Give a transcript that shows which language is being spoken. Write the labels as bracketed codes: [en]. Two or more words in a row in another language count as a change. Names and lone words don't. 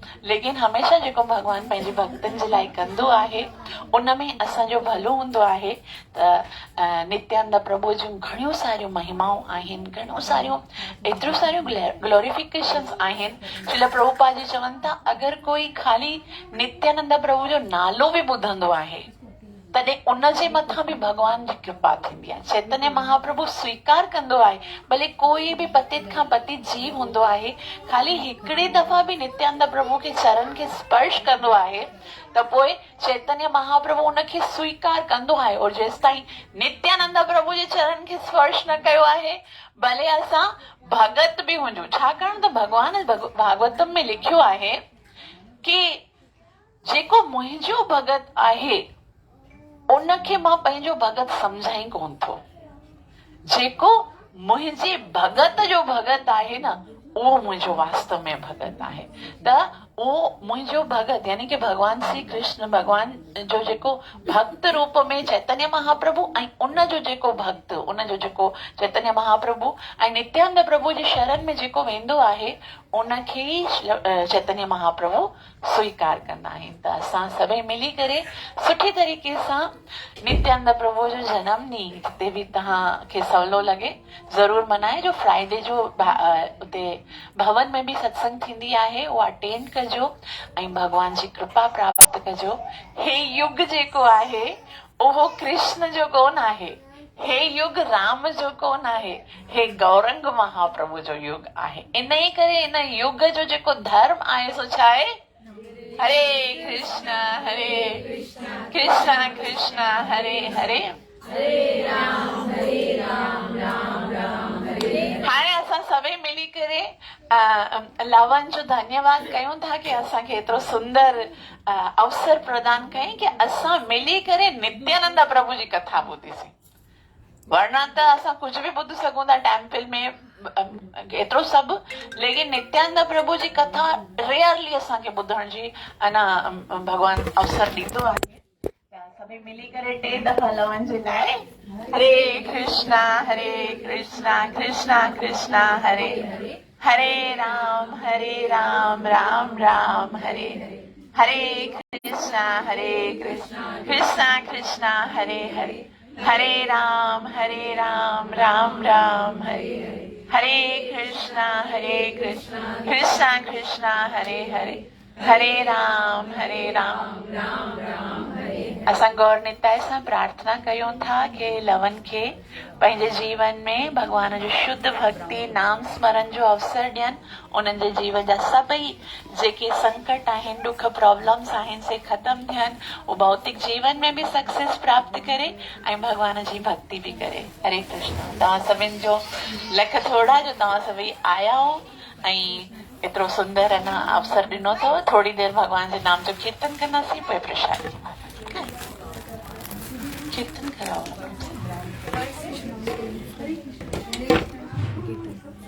[sd] लेकिन हमेशा जेको भगवान पंहिंजे भक्तनि जे लाइ कंदो आहे उन में असांजो भलो हूंदो आहे। त नित्यानंद प्रभु जूं घणियूं सारियूं महिमाऊं आहिनि, घणियूं सारियूं एतिरियूं सारियूं ग्लोरिफिकेशन्स आहिनि। श्रील प्रभुपाद जी चवनि था अगरि कोई खाली नित्यानंद प्रभु जो नालो बि ॿुधंदो आहे तॾहिं उन जे मथां बि भगवान जी कृपा थींदी आहे। चैतन्य महाप्रभु स्वीकार कंदो आहे, भले कोई बि पतित खां पतित जीव हूंदो आहे, खाली हिकिड़ी दफ़ा बि नित्यानंद प्रभु के चरण खे स्पर्श कंदो आहे त पोइ चैतन्य महाप्रभु उनखे स्वीकार कंदो आहे। और जेसि ताईं नित्यानंद प्रभु जे चरण खे स्पर्श न कयो आहे भले असां भगत बि हुजूं। छाकाणि त भगवान भागवतम में लिखियो आहे कि जेको मुंहिंजो भगत आहे उनखे मां पंहिंजो भगत सम्झाई कोन थो। जेको मुंहिंजे भगत जो भगत आहे न उहो मुंहिंजो वास्तव में भगत आहे। त उहो मुंहिंजो भगत यानी कि भगवान श्री कृष्ण भगवान जो जेको भक्त रूप में चैतन्य महाप्रभु ऐं उन जो जेको भक्त उन जो जेको चैतन्य महाप्रभु ऐं नित्यानंद प्रभु जे शरण में जेको वेंदो आहे उनखे ई चैतन्य महाप्रभु स्वीकार कंदा आहिनि। त असां सभई मिली करे सुठी तरीक़े सां नित्यानंद प्रभु जो जनम ॾींहुं जिते बि तव्हांखे सवलो लॻे ज़रूर मनाए। जो फ्राइडे जो उते भवन में बि सत्संग थींदी आहे उहा अटेंड कजो ऐं भगवान जी कृपा प्राप्त कजो। हे युग जेको आहे उहो कृष्ण जो कोन आहे, हे युग राम जो कोन आहे, हे गौरंग महाप्रभु जो युग आहे। इन ई करे इन युग जो जेको धर्म आहे सो छा आहे? हरे कृष्ण कृष्ण कृष्ण हरे हरे राम राम राम हरे। हाणे असां सभई मिली करे लवन जो धन्यवाद कयूं था कि असांखे एतिरो सुंदर अवसर प्रदान कयईं कि असां मिली करे नित्यानंद प्रभु जी कथा ॿुधीसीं। वरना त असां कुझु बि ॿुधी सघूं था टेम्पल में एतिरो सभु, लेकिन नित्यानंद प्रभु जी कथा रेयरली असांखे ॿुधण जी अञा भगवान अवसर ॾींदो आहे। सभई मिली करे 3 दफ़ा लवन जे लाइ हरे कृष्णा कृष्णा कृष्णा हरे हरे राम राम राम हरे हरे कृष्णा कृष्णा कृष्णा हरे हरे हरे राम राम राम हरे हरे कृष्णा कृष्णा कृष्णा हरे हरे हरे राम राम राम हरे। असां गौर निताय सां प्रार्थना कयूं था कि लवन खे पंहिंजे जीवन में भगवान जो शुद्ध भक्ति नाम स्मरण जो अवसर ॾियनि, उन्हनि जे जीवन जा सभई जेके संकट आहिनि दुख प्रॉब्लम्स आहिनि से ख़तम थियनि, वो भौतिक जीवन में भी सक्सेस प्राप्त करे ऐं भगवान जी भक्ति भी करे। हरे कृष्ण। तव्हां सभिनि जो लख थोड़ा जो तव्हां सभई आया हो ऐं एतिरो सुंदर अञा अवसर ॾिनो अथव। थोड़ी देर भगवान जे नाम जो कीर्तन कंदासीं, पोइ प्रसाद कीर्तन कराओ।